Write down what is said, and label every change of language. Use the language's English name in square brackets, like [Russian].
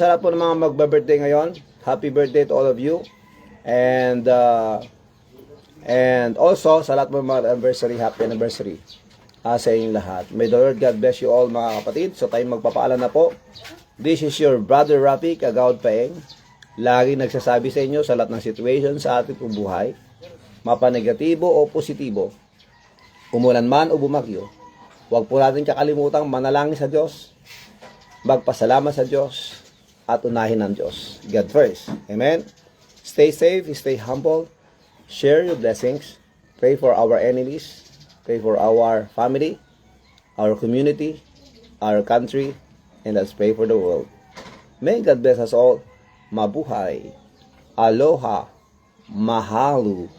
[Filipino] Sa lahat po ng mga magba-birthday ngayon. [English] Happy birthday to all of you. And And also, [Filipino] sa lahat mo mga anniversary, happy anniversary sa inyong lahat. [English] May the Lord God bless you all mga kapatid. [Filipino] So tayo magpapaalam na po. [English] This is your brother Rafi Kagawad Paeng. [Filipino] Lagi nagsasabi sa inyo sa lahat ng situation sa ating buhay, mapanegatibo o positibo, umulan man o bumagyo, huwag po natin kakalimutan manalangin sa Diyos, magpasalamat sa Diyos, at unahin ng Diyos. [English] God first. Amen? Stay safe, stay humble, share your blessings, pray for our enemies, pray for our family, our community, our country, and let's pray for the world. May God bless us all. Mabuhay. Aloha. Mahalo.